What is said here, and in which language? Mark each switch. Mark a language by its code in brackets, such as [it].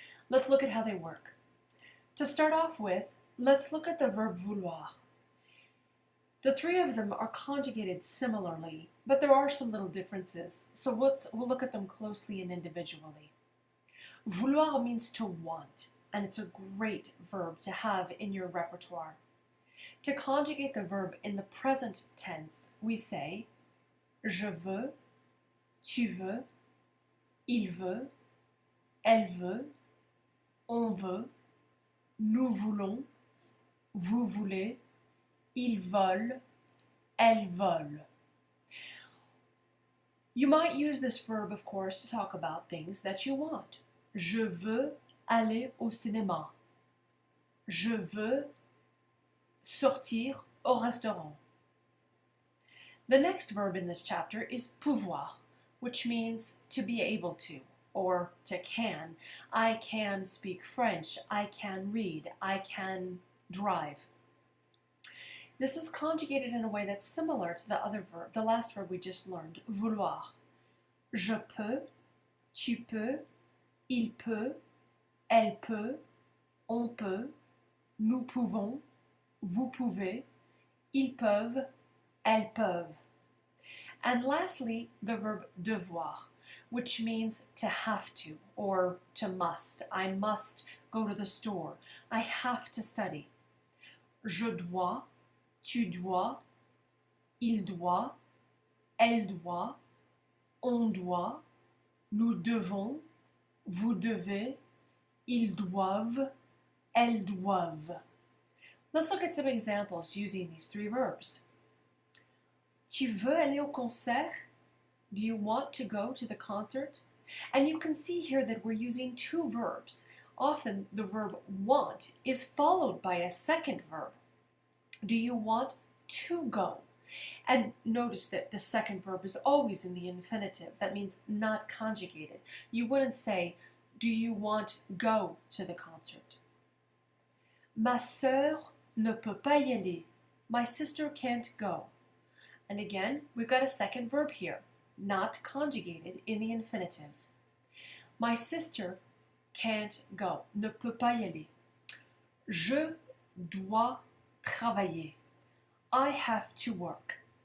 [en] Let's look at how they work. To start off with, let's look at the verb vouloir. The 3 of them are conjugated similarly, but there are some little differences, so we'll look at them closely and individually. Vouloir means to want, and it's a great verb to have in your repertoire. To conjugate the verb in the present tense, we say [fr] je veux, tu veux, il veut, elle veut, on veut, nous voulons, vous voulez, ils volent, elles volent. [en] You might use this verb, of course, to talk about things that you want. [fr] Je veux aller au cinéma. Je veux sortir au restaurant. [en] The next verb in this chapter is pouvoir, which means to be able to, or to can. I can speak French. I can read. I can drive. This is conjugated in a way that's similar to the other verb, the last verb we just learned, vouloir. [fr] Je peux, tu peux, il peut, elle peut, on peut, nous pouvons, vous pouvez, ils peuvent, elles peuvent. [en] And lastly, the verb devoir, which means to have to or to must. I must go to the store. I have to study. [fr] Je dois, tu dois, il doit, elle doit, on doit, nous devons, vous devez, ils doivent, elles doivent. [en] Let's look at some examples using these 3 verbs. [fr] Tu veux aller au concert? [en] Do you want to go to the concert? And you can see here that we're using 2 verbs. Often the verb want is followed by a second verb. Do you want to go? And notice that the second verb is always in the infinitive. That means not conjugated. You wouldn't say, do you want go to the concert? [fr] Ma sœur ne peut pas y aller. [en] My sister can't go. And again, we've got a second verb here, not conjugated in the infinitive. My sister can't go. [fr] Ne peut pas y aller. Je dois travailler. [en] I have to work.